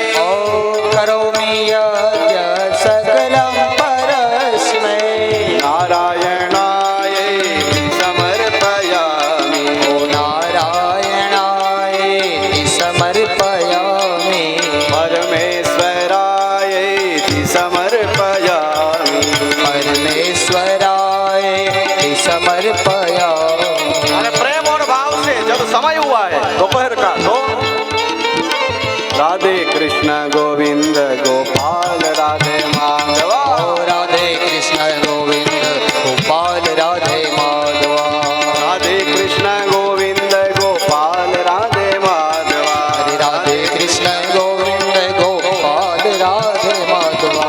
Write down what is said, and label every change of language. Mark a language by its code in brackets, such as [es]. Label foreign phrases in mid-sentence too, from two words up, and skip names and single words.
[sa] કરોમિ યદ્યત સકલં પરસ્મૈ, નારાયણાય સમર્પયામિ, ઓ નારાયણાય સમર્પયામિ, પરમેશ્વરાય સમર્પયામિ, परमेश्वराय समर्पयामि. [gu] અને પ્રેમ [hi] और भाव से जब समय हुआ है दोपहर का तो राधे कृष्ण गोविंद गोपाल राधे माधवा, ओ राधे कृष्ण गोविंद गोपाल राधे माधवा, राधे कृष्ण गोविंद गोपाल राधे माधवा, हरे राधे कृष्ण गोविंद गोपाल राधे माधवा,